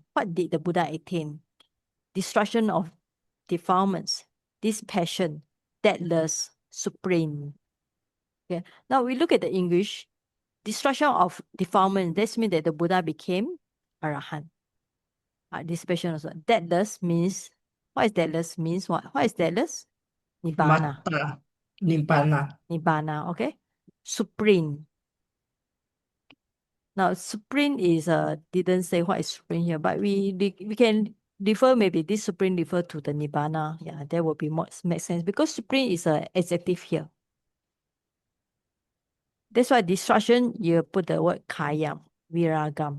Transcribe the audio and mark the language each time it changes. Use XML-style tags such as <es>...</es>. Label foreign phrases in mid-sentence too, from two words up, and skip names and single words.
<en>What did the Buddha attain? Destruction of defilements, dispassion, deathless, supreme. Okay. Now we look at the English. Destruction of defilement. That means that the Buddha became Arahant. Dispassion also. Deathless means What is deathless means what? What is deathless? Nibbana.</en> <pi>Mata. Nibbana.</pi> <en>Nibbana, okay? Supreme. Now, supreme is didn't say what is supreme here, but we can refer, maybe this supreme refer to the nibbana. Yeah, that would be more make sense because supreme is a adjective here. That's why destruction you put the word</en> <pi>kayam, viragam.</pi>